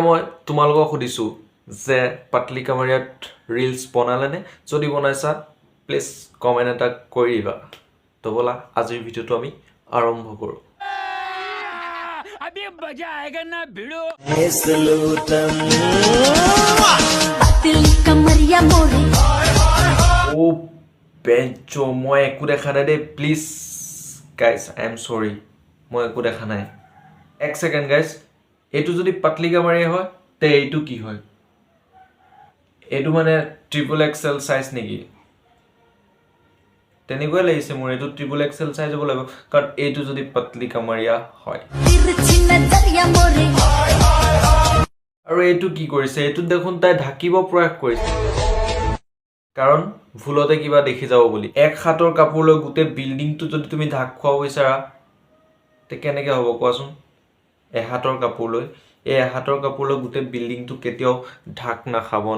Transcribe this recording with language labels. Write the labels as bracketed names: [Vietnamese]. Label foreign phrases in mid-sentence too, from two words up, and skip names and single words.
[Assamese] মই তোমালোকক সুধিছো যে পাতলি কামাৰিয়াত ৰিলছ বনালেনে যদি বনাইছা [English] please comment [Assamese] এটা কৰি দিবা তো ব'লা আজিৰ ভিডিঅ'টো আমি আৰম্ভ কৰোঁ [Hindi] मजा आएगा ना भिड़ो पतली कमरिया मोरे ओ बेंचो [Assamese] মই একো দেখা নাই দে [English] please guys I am sorry [Assamese] মই একো দেখা নাই এক সেকেন্ড গাইস এটো যদি পাতলি কামাৰিয়া হয় তে এইটো কি হয় এটো মানে [English] triple XL size [Assamese] নেকি তেনেকৈ লাগিছে মোৰ এটো [English] triple XL size [Assamese] হ'ব লাগিব কাৰণ এইটো যদি পাতলি কামাৰিয়া হয় আৰু এইটো কি কৰিছে এইটো দেখোন তাই ঢাকিব প্ৰয়াস কৰিছে কাৰণ ভুলতে কিবা দেখি যাব বুলি এক হাতৰ কাপোৰ লৈ গুটে বিল্ডিংটো যদি তুমি ঢাক খোৱা বিচাৰা তে কেনেকৈ হ'ব কোৱাচোন এক হাতৰ কাপোৰ লৈ এই এক হাতৰ কাপোৰ লৈ গুটে বিল্ডিংটো কেতিয়াও ঢাক না খাব ন